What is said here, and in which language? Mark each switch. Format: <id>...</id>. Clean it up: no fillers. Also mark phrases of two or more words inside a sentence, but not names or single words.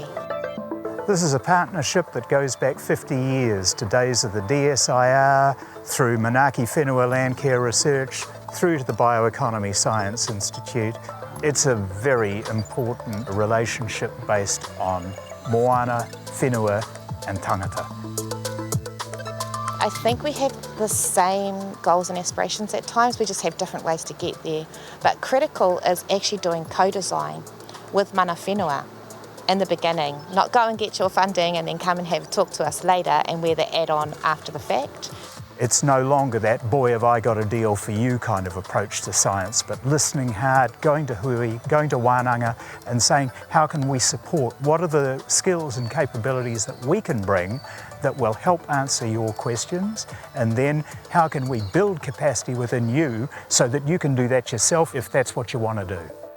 <en>This is a partnership that goes back 50 years to days of the DSIR, through Manaaki Whenua Landcare Research, through to the Bioeconomy Science Institute. It's a very important relationship based on</en> <mi>moana, whenua</mi> <en>and tangata. I think we have the same goals and aspirations at times, we just have different ways to get there. But critical is actually doing co-design with</en> <mi>mana whenua</mi> <en>in the beginning, not go and get your funding and then come and have a talk to us later and we're the add-on after the fact. It's no longer that boy have I got a deal for you kind of approach to science, but listening hard, going to hui, going to wānanga and saying how can we support, what are the skills and capabilities that we can bring that will help answer your questions, and then how can we build capacity within you so that you can do that yourself if that's what you want to do.</en>